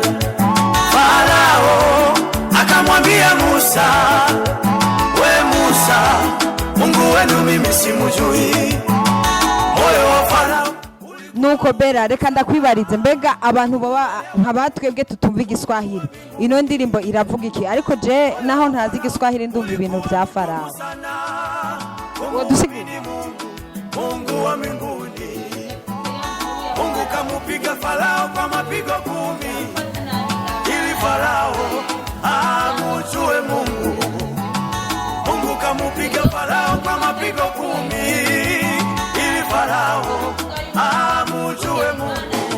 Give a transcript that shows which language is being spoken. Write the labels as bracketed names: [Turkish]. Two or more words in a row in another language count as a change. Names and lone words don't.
[Swahili] Farao akamwambia Musa, we Musa, Mungu wenu mimi simujui. Moyo wa Farao. [Rundi] Nuko Bera reka ndakwibarize, mbega abantu baba nkabatwebwe tutumva igiswahili ino ndirimbo iravuga iki? Ariko je naho ntazi igiswahili ndumva ibintu bya Farao. [Swahili] Mungu wa mbinguni, Mungu kamupiga Farao kwa mapigo 10 ili Farao amujue Mungu. Mungu kamupiga Farao kwa mapigo 10 ili Farao amujue Mungu.